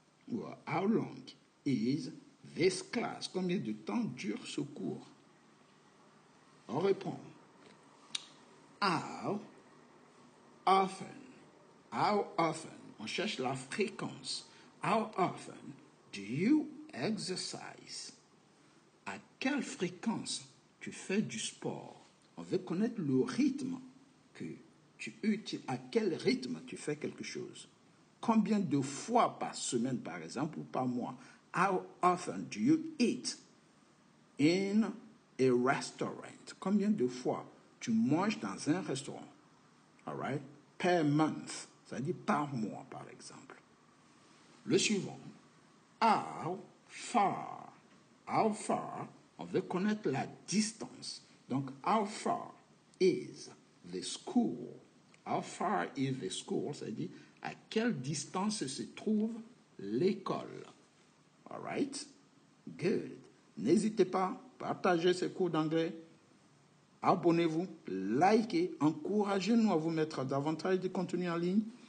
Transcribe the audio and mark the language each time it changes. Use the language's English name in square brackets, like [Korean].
[English] Ou how long is this class? [French] Combien de temps dure ce cours? On répond. [English] How often? How often? [French] On cherche la fréquence. [English] How often do you exercise? [French] À quelle fréquence tu fais du sport? On veut connaître le rythme que tu utilises, à quel rythme tu fais quelque chose. Combien de fois par semaine, par exemple, ou par mois? [English] How often do you eat in a restaurant? [French] Combien de fois tu manges dans un restaurant? [English] All right? Per month, [French] ça dit par mois, par exemple. Le suivant, how far? How far, on veut connaître la distance. [English] Donc, how far is the school? How far is the school? [French] Ça dit à quelle distance se trouve l'école. [English] All right? Good. [French] N'hésitez pas, partagez ces cours d'anglais. Abonnez-vous, likez, encouragez-nous à vous mettre davantage de contenu en ligne.